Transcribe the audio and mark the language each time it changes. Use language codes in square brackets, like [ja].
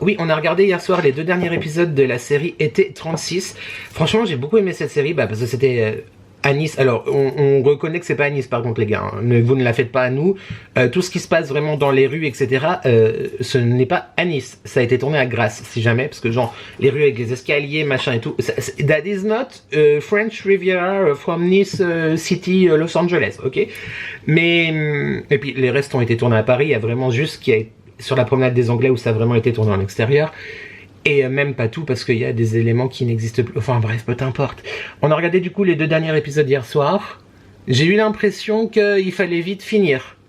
[fr] Oui, on a regardé hier soir les 2 derniers épisodes de la série Été 36. Franchement, j'ai beaucoup aimé cette série, parce que c'était... à Nice. Alors, on reconnaît que c'est pas à Nice, par contre, les gars. Hein. Vous ne la faites pas à nous. Tout ce qui se passe vraiment dans les rues, etc., ce n'est pas à Nice. Ça a été tourné à Grasse, si jamais, parce que genre, les rues avec les escaliers, machin et tout. [en] That is not French Riviera from Nice City, Los Angeles, ok? [fr] Mais, et puis, les restes ont été tournés à Paris. Il y a vraiment juste qui est sur la promenade des Anglais où ça a vraiment été tourné en extérieur. Et même pas tout, parce qu'il y a des éléments qui n'existent plus. Enfin bref, peu importe. On a regardé du coup les 2 derniers épisodes hier soir. J'ai eu l'impression qu'il fallait vite finir.